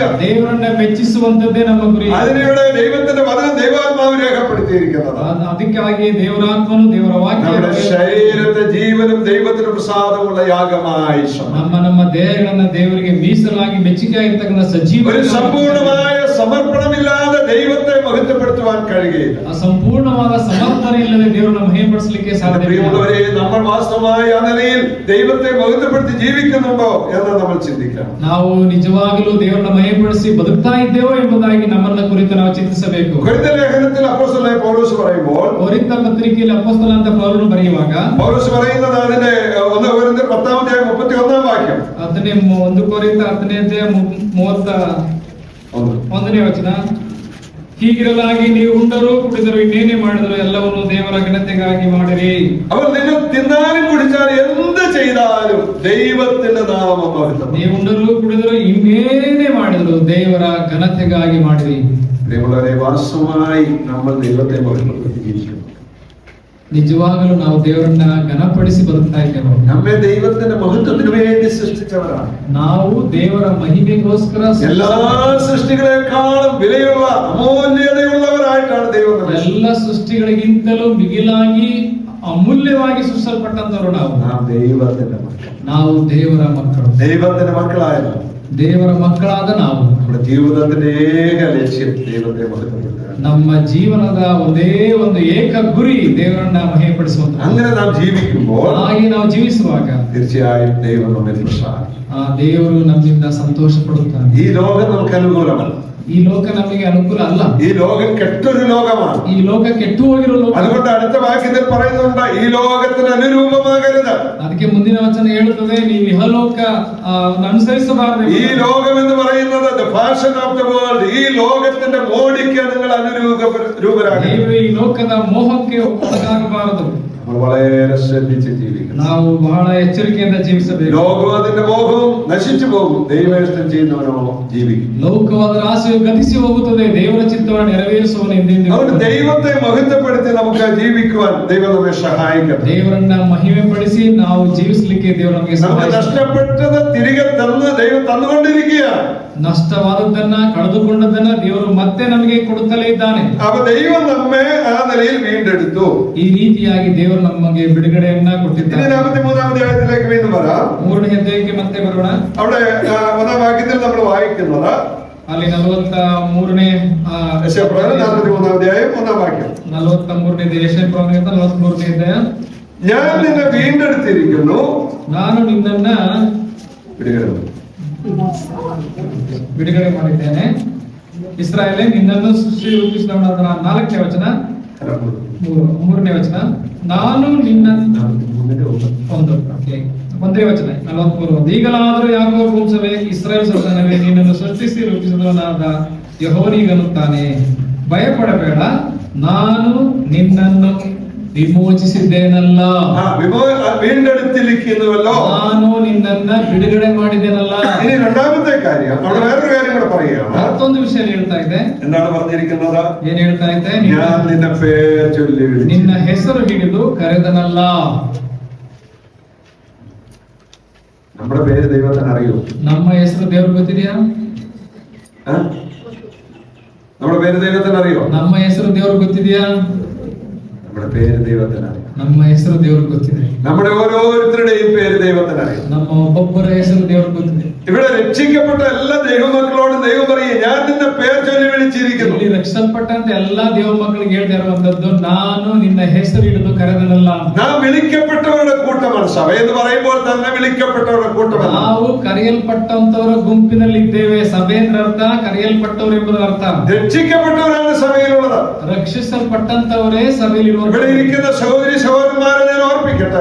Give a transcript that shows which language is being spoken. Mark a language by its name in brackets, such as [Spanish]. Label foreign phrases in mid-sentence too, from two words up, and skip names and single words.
[Kannada] ದೇವರನ್ನ ಮೆಚ್ಚಿಸುವಂತದ್ದೇ ನಮ್ಮ ಗುರಿ. [Malayalam] അതിനിവിടെ ദൈവത്തിന്റെ വചനം ദൈവാത്മാവ് രേഖപ്പെടുത്തിയിരിക്കുന്നത്. [Kannada] ಅದಕ್ಕಾಗಿ ದೇವರಾತ್ಮನು ದೇವರ ವಾಕ್ಯ [Malayalam] നമ്മുടെ ശരീരത്തെ ജീവനും ദൈവത്തിന് പ്രസാദമുള്ള യാഗമായി [Kannada] ನಮ್ಮ ದೇಹಗಳನ್ನ ದೇವರಿಗೆ ಮೀಸಲಾಗಿ ಮೆಚ್ಚುಗೆಯಾಗಿರ್ತಕ್ಕಂಥ ಸಜೀವ. [Malayalam] ഒരു സമ്പൂർണമായ സമർപ്പണമില്ലാതെ ദൈവത്തെ മഹത്വപ്പെടുത്തുവാൻ കഴിയുകയില്ല. [Kannada] ಸಂಪೂರ್ಣವಾದ ಸಮರ್ಪಣೆ ಇಲ್ಲದೆ ದೇವರನ್ನು ಮಹಿಮೆಪಡಿಸಲಿಕ್ಕೆ ಸಾಧ್ಯವಿಲ್ಲ. [Malayalam] പ്രിയമുള്ളവരെ, നമ്മൾ വാസ്തവമായ ആ നിലയിൽ ദൈവത്തെ മഹത്വപ്പെടുത്തി ജീവിക്കുന്നുണ്ടോ എന്ന് നമ്മൾ ചിന്തിക്കണം. [Kannada] ನಾವು ನಿಜವಾಗಲೂ ದೇವರನ್ನು ಮಹಿಮೆಪಡಿಸಿ ಬದುಕ್ತಾ ಇದ್ದೇವೋ ಎಂಬುದಾಗಿ ನಮ್ಮನ್ನ ಕುರಿತು ನಾವು ಚಿಂತಿಸಬೇಕು. [Malayalam] കൊരിന്ത്യർ ലേഖനത്തിൽ അപ്പോസ്തലനായ പൗലോസ് പറയുമ്പോൾ, [Kannada] ಕೊರಿಂಥ ಪತ್ರಿಕೆಯಲ್ಲಿ ಅಪೊಸ್ತಲನಾದ ಪೌಲನು ಬರೆಯುವಾಗ [Malayalam] പൗലോസ് പറയുന്നത് അതിന്റെ 1 കൊരിന്ത്യർ 10-ാം വാക്യം. [Kannada] 1 ಕೊರಿಂಥ 10ನೇ ಅಧ್ಯಾಯ 31ನೇ ವಚನ. ಹೀಗಿರಲಾಗಿ ನೀವು ಉಂಡರು ಕುಡಿದರು ಇನ್ನೇನೇ ಮಾಡಿದರು ಎಲ್ಲವನ್ನು ದೇವರ ಘನತೆಗಾಗಿ ಮಾಡಿರಿ. [Malayalam] അവർ നിങ്ങൾ തിന്നാലും കുടിച്ചാലും എന്ത് ചെയ്താലും ദൈവത്തിന്റെ നാമം മഹത്വം. [Kannada] ನೀವು ಉಂಡರು ಕುಡಿದರು ಇನ್ನೇನೇ ಮಾಡಿದ್ರು ದೇವರ ಘನತೆಗಾಗಿ ಮಾಡಿರಿ. [Malayalam] പ്രിയമുള്ളവരെ, വാസ്തവമായി നമ്മൾ ദൈവത്തെ മഹത്വപ്പെടുത്തി ജീവിക്കുന്നു. [Kannada] ನಿಜವಾಗಲೂ ನಾವು ದೇವರನ್ನ ಘನಪಡಿಸಿ ಬದುಕ್ತಾ ಇದ್ದೇವೆ. [Malayalam] നമ്മെ ദൈവത്തിന്റെ മഹത്വത്തിന് വേണ്ടി സൃഷ്ടിച്ചവരാണ്. [Kannada] ನಾವು ದೇವರ ಮಹಿಮೆಗೋಸ್ಕರ [Malayalam] എല്ലാ സൃഷ്ടികളെക്കാളും വിലയുള്ള അമൂല്യതയുള്ളവരായിട്ടാണ് ദൈവം നമ്മെ [Kannada] ಎಲ್ಲ ಸೃಷ್ಟಿಗಳಿಗಿಂತಲೂ ಮಿಗಿಲಾಗಿ ಅಮೂಲ್ಯವಾಗಿ ಸೃಷ್ಟಿಸಲ್ಪಟ್ಟಂತವರು ನಾವು. [Malayalam] നാം ദൈവത്തിന്റെ മക്കൾ. [Kannada] ನಾವು ದೇವರ ಮಕ್ಕಳು. [Malayalam] ദൈവത്തിന്റെ മക്കളായത് [Kannada] ದೇವರ ಮಕ್ಕಳಾದ ನಾವು [Malayalam] നമ്മുടെ ജീവിതത്തിന്റെ ഏക ലക്ഷ്യം ദൈവത്തെ മഹത്വപ്പെടുത്തുക. [Kannada] ನಮ್ಮ ಜೀವನದ ಒಂದೇ ಒಂದು ಏಕ ಗುರಿ ದೇವರನ್ನ ಮಹಿಮೆಪಡಿಸುವಂತ. [Malayalam] അങ്ങനെ നാം ജീവിക്കുമ്പോൾ [Kannada] ಹಾಗೆ ನಾವು ಜೀವಿಸುವಾಗ [Malayalam] തീർച്ചയായും ദൈവം നമ്മെ പ്രസാദിക്കും. [Kannada] ಆ ದೇವರು ನಮ್ಮಿಂದ ಸಂತೋಷ ಪಡುತ್ತಾನೆ. [Malayalam] ഈ ലോകം നമുക്ക് അനുകൂലമല്ല. [Kannada] ಈ ಲೋಕ ನಮಗೆ ಅನುಕೂಲ ಅಲ್ಲ. [Malayalam] ഈ ലോകം കെട്ടൊരു ലോകമാണ്. [Kannada] ಈ ಲೋಕ ಕೆಟ್ಟು ಹೋಗಿರೋ ಲೋಕ. [Malayalam] അതുകൊണ്ട് അടുത്ത വാക്യത്തിൽ പറയുന്നുണ്ട്, ഈ ലോകത്തിന് അനുരൂപമാകരുത്. [Kannada] ಅದಕ್ಕೆ ಮುಂದಿನ ವಚನ ಹೇಳುತ್ತದೆ, ನೀವು ಇಹಲೋಕ ಅನುಸರಿಸಬಾರದು. [Malayalam] ഈ ലോകം എന്ന് പറയുന്നത് [English] the fashion of the world. [Malayalam] ഈ ലോകത്തിന്റെ മോടിക്ക് നിങ്ങൾ അനുരൂപരാകരുത്. [Kannada] ನೀವು ಈ ಲೋಕದ ಮೋಹಕ್ಕೆ ಒಳಗಾಗಬಾರದು. [Malayalam] നമ്മൾ വളരെ ശ്രദ്ധിച്ച് ജീവിക്കണം. [Kannada] ನಾವು ಬಹಳ ಎಚ್ಚರಿಕೆಯಿಂದ ಜೀವಿಸಬೇಕು. [Malayalam] ലോകവും അതിന്റെ മോഹവും നശിച്ചു പോകും, ദൈവേഷ്ടം ചെയ്യുന്നവനോ ജീവിക്കും. [Kannada] ಲೌಕಿಕವಾದ ಆಸೆಯು ಗತಿಸಿ ಹೋಗುತ್ತದೆ, ದೇವರ ಚಿತ್ತವನ್ನು ನೆರವೇರಿಸುವವನು ಎಂದೆಂದಿಗೂ. [Malayalam] അതുകൊണ്ട് ദൈവത്തെ മഹത്വപ്പെടുത്തി നമുക്ക് ജീവിക്കുവാൻ ദൈവം നമ്മെ സഹായിക്കട്ടെ. [Kannada] ದೇವರನ್ನ ಮಹಿಮೆ ಪಡಿಸಿ ನಾವು ಜೀವಿಸಲಿಕ್ಕೆ ದೇವರು ನಮಗೆ [Malayalam] നമുക്ക് നഷ്ടപ്പെട്ടത് തിരികെ തന്ന് ദൈവം തന്നുകൊണ്ടിരിക്കുകയാണ്. [Kannada] ನಷ್ಟವಾದದ್ದನ್ನ ಕಳೆದುಕೊಂಡದನ್ನ ದೇವರು ಮತ್ತೆ ನಮಗೆ ಕೊಡುತ್ತಲೇ ಇದ್ದಾನೆ. [Malayalam] അപ്പൊ ദൈവം നമ്മെ ആ നിലയിൽ വീണ്ടെടുത്തു. [Kannada] ಈ ರೀತಿಯಾಗಿ ದೇವರು ನಮಗೆ ಬಿಡುಗಡೆಯನ್ನ ಕೊಟ್ಟಿದ್ದಾನೆ. [Malayalam] 43-ാമത്തെ അധ്യായത്തിലേക്ക് വീണ്ടും വരാം. [Kannada] 3ನೇ ಅಧ್ಯಾಯಕ್ಕೆ ಮತ್ತೆ ಬರೋಣ. [Malayalam] അവിടെ 1-ാം വാക്യത്തിൽ നമ്മൾ വായിക്കുന്നത് [Kannada] ಅಲ್ಲಿ 43ನೇ [Malayalam] 43-ാം അധ്യായം 1-ാം വാക്യം. [Kannada] 43ನೇ ಯೆಶಾಯ ಪ್ರವಾದನೆ 43ನೇ ಅಧ್ಯಾಯ. [Malayalam] ഞാൻ നിന്നെ വീണ്ടെടുത്തിരിക്കുന്നു, [Kannada] ನಾನು ನಿನ್ನನ್ನ ಬಿಡುಗಡೆ ಮಾಡಿದ್ದೇನೆ. ಇಸ್ರಾಯೇಲೇ, ನಿನ್ನನ್ನು ಸೃಷ್ಟಿ ರೂಪಿಸಿದವನಾದ ನಾನು. 4ನೇ ವಚನ, 3ನೇ ವಚನ. ನಾನು ನಿನ್ನ 1ನೇ ವಚನ 43. ಈಗಲಾದರೂ ಯಾಕೋ ವಂಶವೇ, ಇಸ್ರಾಯೇಲ್ ಸಂತಾನವೇ, ನಿನ್ನನ್ನು ಸೃಷ್ಟಿಸಿ ರೂಪಿಸಿದವನಾದ ಯೆಹೋವನಿಗನ್ನುತ್ತಾನೆ, ಭಯಪಡಬೇಡ, ನಾನು ನಿನ್ನನ್ನು ವಿಮೋಚಿಸಿದ್ದೇನಲ್ಲ. [Malayalam] വീണ്ടെടുത്തിരിക്കുന്നുവല്ലോ, [Kannada] ನಾನು ನಿನ್ನನ್ನ ಬಿಡುಗಡೆ ಮಾಡಿದ್ದೇನಲ್ಲ. [Malayalam] ഇനി രണ്ടാമത്തെ കാര്യം, അവിടെ വേറൊരു കാര്യം കൂടെ പറയുകയാണ്. [Kannada] ಮತ್ತೊಂದು ವಿಷಯ ಹೇಳ್ತಾ ಇದೆ. [Malayalam] എന്താണ് പറഞ്ഞിരിക്കുന്നത്? [Kannada] ಏನ್ ಹೇಳ್ತಾ ಇದೆ? [Malayalam] ഞാൻ നിന്നെ പേർ ചൊല്ലി വിളിച്ചു. [Kannada] ನಿನ್ನ ಹೆಸರು ಹಿಡಿದು ಕರೆದನಲ್ಲ. [Malayalam] നമ്മുടെ പേര് ദൈവത്തിന് അറിയൂ. [Kannada] ನಮ್ಮ ಹೆಸರು ದೇವ್ರಿಗೆ ಗೊತ್ತಿದೆಯಾ? [Malayalam] നമ്മുടെ പേര് ദൈവത്തിന് അറിയോ? [Kannada] ನಮ್ಮ ಹೆಸರು ದೇವ್ರಿಗೆ ಗೊತ್ತಿದೆಯಾ? [Malayalam] നമ്മുടെ പേര് ദൈവത്തിന് അറിയാം. [Kannada] ನಮ್ಮ ಹೆಸರು ದೇವ್ರಿಗೆ ಗೊತ್ತಿದೆ. [Malayalam] നമ്മുടെ ഓരോരുത്തരുടെയും പേര് ദൈവത്തിന് അറിയാം. [Kannada] ನಮ್ಮ ಒಬ್ಬೊಬ್ಬರ ಹೆಸರು ದೇವ್ರಿಗೆ ಗೊತ್ತಿದೆ. [Malayalam] ഇവിടെ രക്ഷിക്കപ്പെട്ട എല്ലാ ദൈവമക്കളോടും ദൈവം പറയും, ഞാൻ നിന്നെ പേർ ചൊല്ലി വിളിച്ചിരിക്കുന്നു. [Kannada] ಇಲ್ಲಿ ರಕ್ಷಿಸಲ್ಪಟ್ಟಂತ ಎಲ್ಲಾ ದೇವ ಮಕ್ಕಳಿಗೆ ಹೇಳ್ತಾ ಇರುವಂತದ್ದು, ನಾನು ನಿನ್ನ ಹೆಸರು ಹಿಡಿದು ಕರೆದನಲ್ಲ. [Malayalam] നാം വിളിക്കപ്പെട്ടവരുടെ കൂട്ടമാണ്. സഭ എന്ന് പറയുമ്പോൾ തന്നെ വിളിക്കപ്പെട്ടവരുടെ കൂട്ടമാണ്. [Kannada] ನಾವು കರೆಯಲ್ಪಟ್ಟಂತವರ ಗುಂಪಿನಲ್ಲಿ ಇದ್ದೇವೆ. ಸಭೆ ಅಂದ್ರೆ ಅರ್ಥ ಕರೆಯಲ್ಪಟ್ಟವರು ಎಂಬುದರ ಅರ್ಥ. [Malayalam] രക്ഷിക്കപ്പെട്ടവരാണ് സഭയിലുള്ളത്. [Kannada] ರಕ್ಷಿಸಲ್ಪಟ್ಟಂತವರೇ ಸಭೆಯಲ್ಲಿರುವ. [Malayalam] ഇവിടെ ഇരിക്കുന്ന സഹോദരി സഹോദരന്മാരെ ഞാൻ ഓർപ്പിക്കട്ടെ,